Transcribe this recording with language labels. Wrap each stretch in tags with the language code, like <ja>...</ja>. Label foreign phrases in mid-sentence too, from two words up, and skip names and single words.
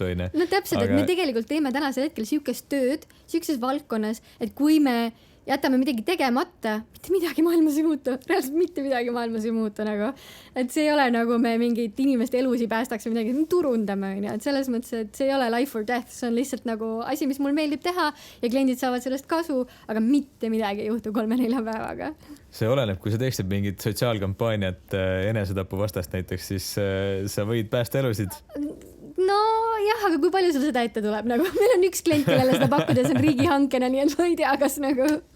<et>No täpselt, et me tegelikult teeme tänasel hetkel siukest tööd, siukses valdkonnas, et kui me jätame midagi tegemata, mitte midagi maailmas ei muutu, reaalselt mitte midagi maailmas ei muutu nagu. Et see ei ole nagu me mingit inimeste elusi päästaks või midagi, turundame, et selles mõttes, et see ei ole</et> <en>life or death,</en> <et>see on lihtsalt nagu asi, mis mul meeldib teha ja kliendid saavad sellest kasu, aga mitte midagi ei juhtu 3-4 päevaga. See oleneb, kui sa teeksid mingit sotsiaalkampaaniat enesetapu vastast näiteks, siis sa võid päästa elusid. No jah, aga kui palju sul seda ette tuleb? Nagu, meil on üks klient, kellele seda pakkuda, see on riigihankena, nii et ma ei tea, kas nagu...</et>